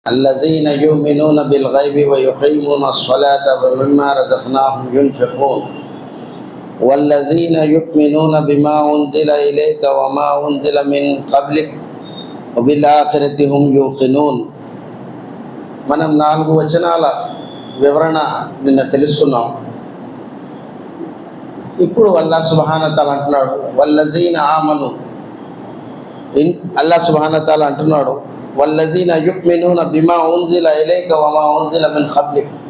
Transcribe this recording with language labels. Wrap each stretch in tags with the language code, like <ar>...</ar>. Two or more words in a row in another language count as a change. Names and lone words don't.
<ar>الذين يؤمنون بالغيب ويقيمون الصلاة ومما رزقناهم ينفقون والذين يؤمنون بما أنزل إليك وما أنزل من قبلك وبالآخرة هم يوقنون.</ar> <te>మనం 4 వచనాల వివరణ నిన్న తెలుసుకున్నాం.</te> <ar>ఇప్పుడు الله سبحانه وتعالى అంటున్నాడు والذين آمنوا. الله سبحانه وتعالى అంటున్నాడు والذين يؤمنون بما أنزل إليك وما أنزل من قبلك.</ar>